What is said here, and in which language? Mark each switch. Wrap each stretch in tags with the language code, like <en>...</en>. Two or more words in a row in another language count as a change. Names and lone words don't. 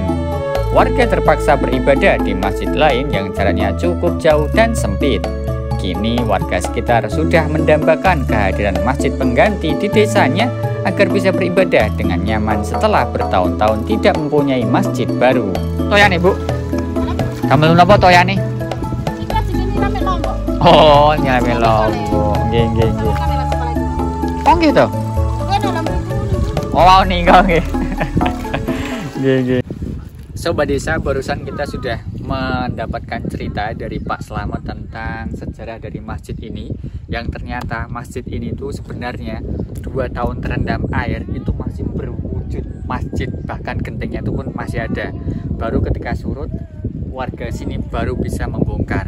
<id>Warga terpaksa beribadah di masjid lain yang jaraknya cukup jauh dan sempit. Kini warga sekitar sudah mendambakan kehadiran masjid pengganti di desanya agar bisa beribadah dengan nyaman setelah bertahun-tahun tidak mempunyai masjid baru.</id> <jv>Toyane, Bu? Kamu napa toyane? Oh, nyelame lombok. Nggih, nggih, nggih. Oh, gitu. Oh, ninggal nggih. Nggih, nggih.</jv> <id>Sobat Desa, barusan kita sudah mendapatkan cerita dari Pak Slamet tentang sejarah dari masjid ini, yang ternyata masjid ini tuh sebenarnya 2 tahun terendam air itu masih berwujud masjid, bahkan gentengnya itu pun masih ada. Baru ketika surut warga sini baru bisa membongkar.</id>